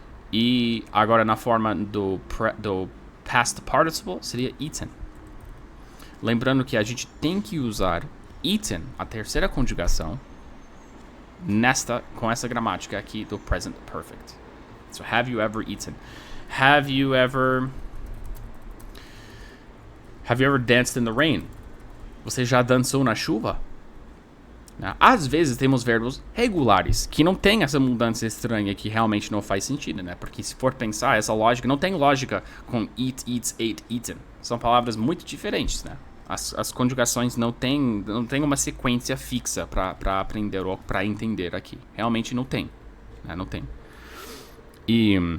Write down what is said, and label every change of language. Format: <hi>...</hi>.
<pt>E agora na forma do past participle seria eaten. Lembrando que a gente tem que usar eaten, a terceira conjugação, com essa gramática aqui do present perfect.</pt> <en>So, have you ever eaten? Have you ever danced in the rain?</en> <pt>Você já dançou na chuva? Às vezes temos verbos regulares que não tem essa mudança estranha que realmente não faz sentido, né? Porque se for pensar, essa lógica não tem lógica com eat, eats, ate, eaten. São palavras muito diferentes, né? As conjugações não tem uma sequência fixa para aprender ou para entender aqui. Realmente não tem. Né? Não tem. E</pt>